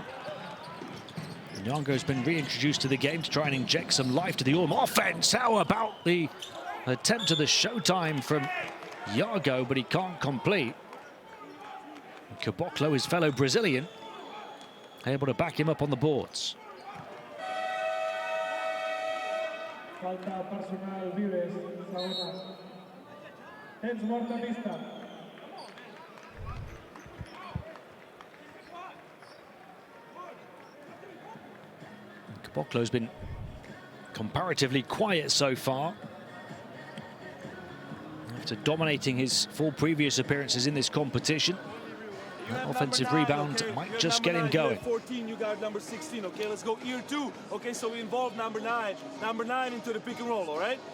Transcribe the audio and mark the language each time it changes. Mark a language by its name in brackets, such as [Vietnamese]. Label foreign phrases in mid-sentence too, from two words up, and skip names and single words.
[English] And Yango's been reintroduced to the game to try and inject some life to the Ulm offense. How about the attempt at the showtime from Yago, but he can't complete. Caboclo, his fellow Brazilian, able to back him up on the boards. [Catalan] Falta personal, Vives, segona. Temps mort a pista. [English] Caboclo's been comparatively quiet so far, after dominating his 4 previous appearances in this competition. That offensive rebound might just get him going. 14, you got number 16, okay? Let's go ear 2. Okay, so we involve number 9. Number 9 into the pick and roll, all right?